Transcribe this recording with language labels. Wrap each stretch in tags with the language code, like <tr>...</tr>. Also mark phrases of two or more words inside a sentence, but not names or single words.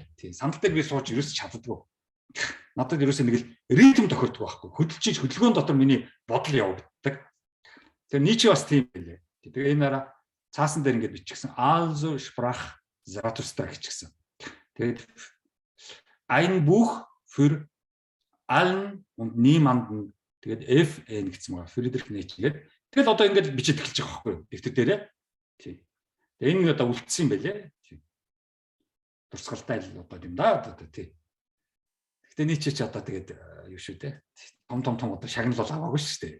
<mn>Тийм. Сандал дээр би сууж ерөөс чаддаггүй. Надад ерөөсөө нэг л ритм тохирдог байхгүй. Хөдөлж хөдөлгөөн дотор миний бодол явагддаг. Тэгээ Ницше бас тийм байлээ. Тэгээ энэ араа цаасан дээр ингээд биччихсэн Also sprach Zarathustra гэчихсэн. Тэгээд</mn> <de>ein Buch für allen und niemanden</de> <mn>тэгээд FN гэсэн байгаа. Friedrich Nietzsche гэдэг. Тэгэл одоо ингээд бичиж эхэлж байгаа байхгүй юу? Дэвтэр дээрээ. Тийм. Тэгээ энэ одоо үлдсэн юм байлээ. Тийм. Дурсгалтай л одоо юм да одоо тийм. Гэтэ Nietzsche ч одоо тэгээд юу шүү дээ. Том одоо шагнал бол аваагүй шүү дээ.</mn>